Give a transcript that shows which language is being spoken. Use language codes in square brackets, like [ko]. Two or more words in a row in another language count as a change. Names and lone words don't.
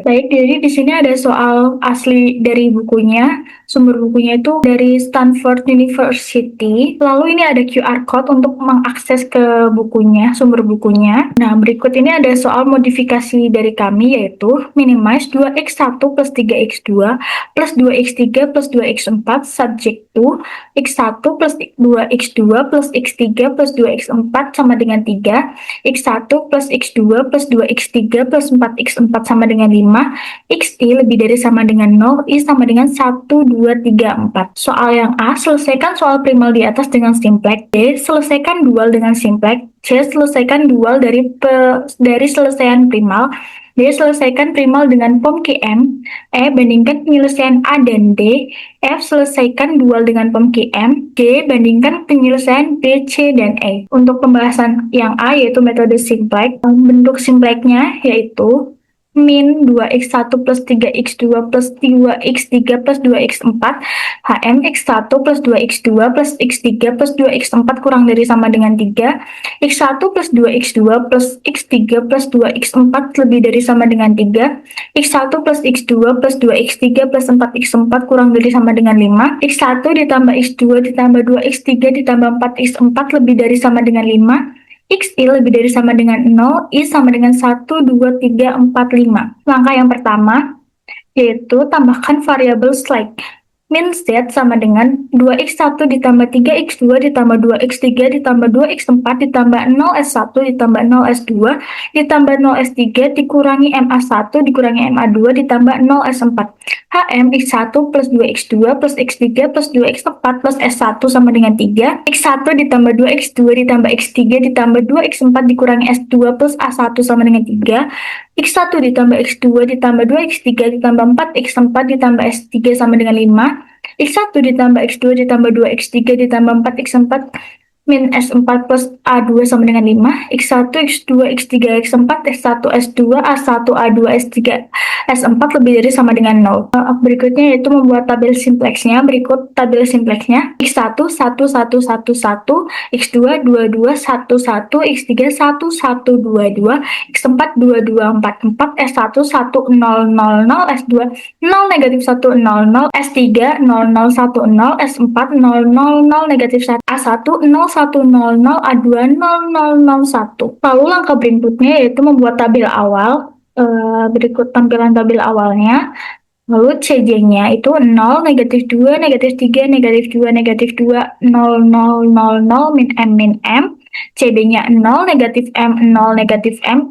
[id] Baik, jadi di sini ada soal asli dari bukunya. Sumber bukunya itu dari Stanford University. Lalu ini ada [en] QR code [id] untuk mengakses ke bukunya, sumber bukunya. Nah, berikut ini ada soal modifikasi dari kami, yaitu minimize 2x1 plus 3x2 plus 2x3 plus 2x4 [en] subject to [id] x1 plus 2x2 plus x3 plus 2x4 sama dengan 3, x1 plus x2 plus 2x3 plus 4x4 sama dengan 5, x i lebih dari sama dengan 0, i sama dengan 1, 2, 3, 4. Soal yang A, selesaikan soal primal di atas dengan simplex. B, selesaikan dual dengan simplex. C, selesaikan dual dari selesaian primal. D, selesaikan primal dengan pom QM. E, bandingkan penyelesaian A dan D. F, selesaikan dual dengan pom QM. G, bandingkan penyelesaian B, C, dan E. Untuk pembahasan yang A, yaitu metode simplex, bentuk simplexnya yaitu min 2x1 plus 3x2 plus 2x3 plus 2x4 HM x1 plus 2x2 plus x3 plus 2x4 kurang dari sama dengan 3, x1 plus 2x2 plus x3 plus 2x4 lebih dari sama dengan 3, x1 plus x2 plus 2x3 plus 4x4 kurang dari sama dengan 5, x1 ditambah x2 ditambah 2x3 ditambah 4x4 lebih dari sama dengan 5, x i lebih dari sama dengan 0, i sama dengan 1, 2, 3, 4, 5. Langkah yang pertama, yaitu tambahkan variabel slack. Min z sama dengan 2x1 ditambah 3x2 ditambah 2x3 ditambah 2x4 ditambah 0s1 ditambah 0s2 ditambah 0s3 dikurangi ma1 dikurangi ma2 ditambah 0s4. HM x1 plus 2x2 plus x3 plus 2x4 plus s1 sama dengan 3. x1 ditambah 2x2 ditambah x3 ditambah 2x4 dikurangi s2 plus a1 sama dengan 3. x1 ditambah x2 ditambah 2x3 ditambah 4x4 ditambah s3 sama dengan 5. x1 ditambah x2 ditambah 2x3 ditambah 4x4 min S4 plus A2 sama dengan 5, X1, X2, X3, X4, S1, S2, A1, A2, S3, S4 lebih dari sama dengan 0. Berikutnya yaitu membuat tabel simplexnya. Berikut tabel simplexnya. X1, 1, 1, 1, 1, X2, 2, 2, 1, 1, X3, 1, 1, 2, 2, X4, 2, 2, 4, 4, S1, 1, 0, 0, 0, S2, 0, negatif 1, 0, 0, S3, 0, 0, 1, 0, S4, 0, 0, 0, negatif 1, A1, 0, 100 A2 0001. Lalu langkah berikutnya yaitu membuat tabel awal. Berikut tampilan tabel awalnya. Lalu CJ-nya itu 0, negatif 2, negatif 3, negatif 2, negatif 2, 0, 0, 0, 0, min M, min M. CB-nya 0, negatif M, 0, negatif M.